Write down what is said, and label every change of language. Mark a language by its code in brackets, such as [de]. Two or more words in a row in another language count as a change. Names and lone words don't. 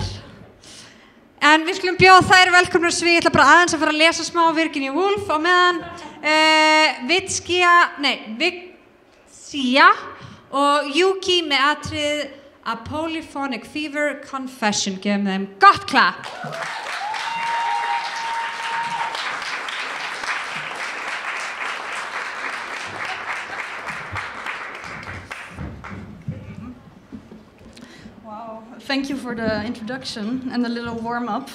[is] En við skulum bjóða þær velkomnar svið, ég ætla bara aðeins að fara að lesa smá Virginia Woolf á meðan. Vitsia og Yuki með atrið A Polyphonic Fever Confession. Gefum þeim gott klapp. [en] Thank you for the introduction and the little warm-up.